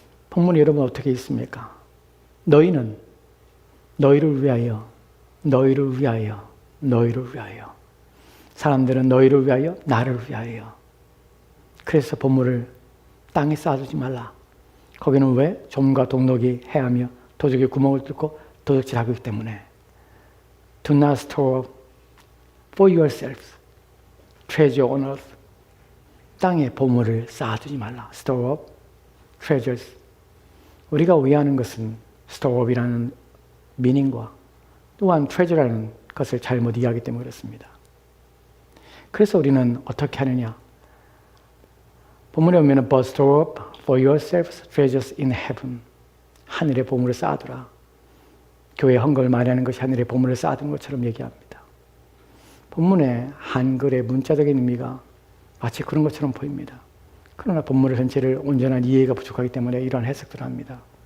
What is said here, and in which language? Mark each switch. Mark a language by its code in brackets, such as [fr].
[ko] 본문이 여러분 어떻게 있습니까? 너희는 너희를 위하여, 너희를 위하여, 너희를 위하여. 사람들은 너희를 위하여, 나를 위하여. 그래서 보물을 땅에 쌓아두지 말라. 거기는 왜? 점과 동록이 해하며 도둑이 구멍을 뚫고 도둑질하기 때문에. [en] Do not store up for yourselves treasure on earth. [ko] 땅에 보물을 쌓아두지 말라. [en] Store up treasures. [ko] 우리가 오해하는 것은 store up이라는 미닝과 또한 treasure라는 것을 잘못 이해하기 때문에 그렇습니다. 그래서 우리는 어떻게 하느냐? 본문에 보면 [en] But store up for yourselves treasures in heaven. [ko] 하늘에 보물을 쌓아두라. 교회 헌금을 많이 하는 것이 하늘에 보물을 쌓아두는 것처럼 얘기합니다. 본문의 한글의 문자적인 의미가 마치 그런 것처럼 보입니다. 그러나 본문의 전체를 온전한 이해가 부족하기 때문에 이러한 해석들을 합니다.